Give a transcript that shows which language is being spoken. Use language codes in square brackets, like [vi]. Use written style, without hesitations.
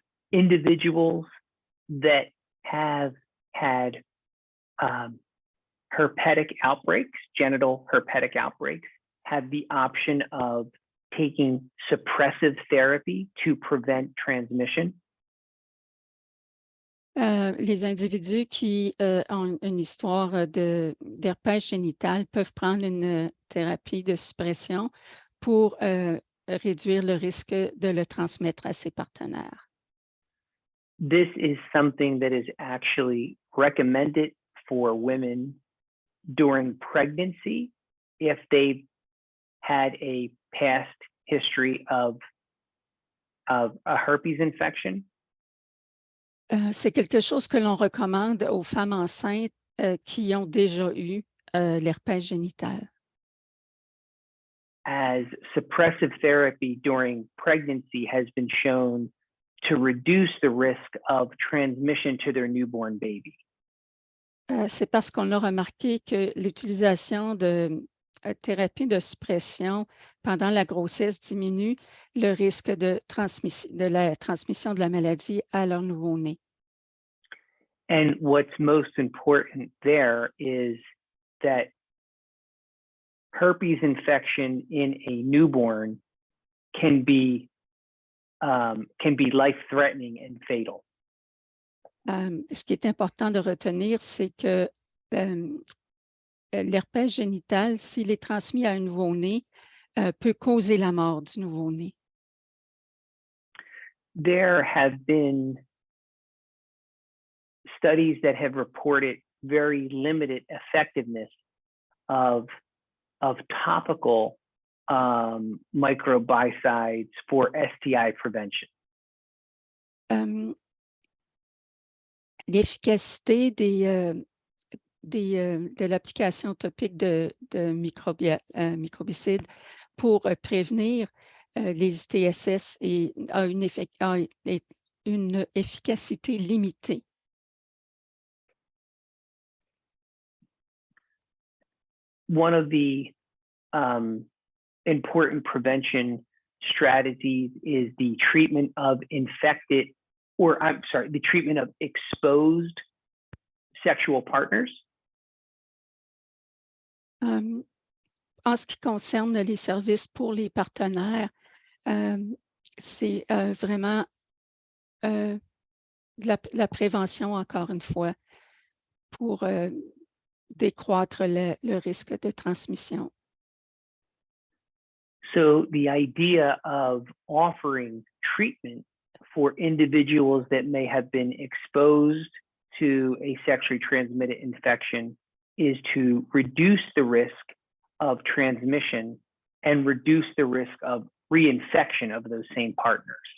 [en] Individuals that have had herpetic outbreaks, genital herpetic outbreaks, have the option of taking suppressive therapy to prevent transmission. [fr] Les individus qui ont une histoire d'herpès génital peuvent prendre une thérapie de suppression pour réduire le risque de le transmettre à ses partenaires. [en] This is something that is actually recommended for women during pregnancy if they've had a past history of a herpes infection. [fr] C'est quelque chose que l'on recommande aux femmes enceintes qui ont déjà eu l'herpès génital. [en] As suppressive therapy during pregnancy has been shown to reduce the risk of transmission to their newborn baby. [fr] C'est parce qu'on a remarqué que l'utilisation de thérapie de suppression pendant la grossesse diminue le risque de la transmission de la maladie à leur nouveau-né. [en] And what's most important there is that herpes infection in a newborn can be life-threatening and fatal. [fr] Ce qui est important de retenir, c'est que l'herpès génital, s'il est transmis à un nouveau-né, peut causer la mort du nouveau-né. [en] There have been studies that have reported very limited effectiveness of topical microbicides for STI prevention. [fr] L'efficacité de l'application topique de microbicides pour prévenir les ITSS a une efficacité limitée. [en] One of the important prevention strategies is the treatment of the treatment of exposed sexual partners. [fr] En ce qui concerne les services pour les partenaires, c'est vraiment la prévention, encore une fois, pour décroître le risque de transmission. [en] So the idea of offering treatment for individuals that may have been exposed to a sexually transmitted infection is to reduce the risk of transmission and reduce the risk of reinfection of those same partners.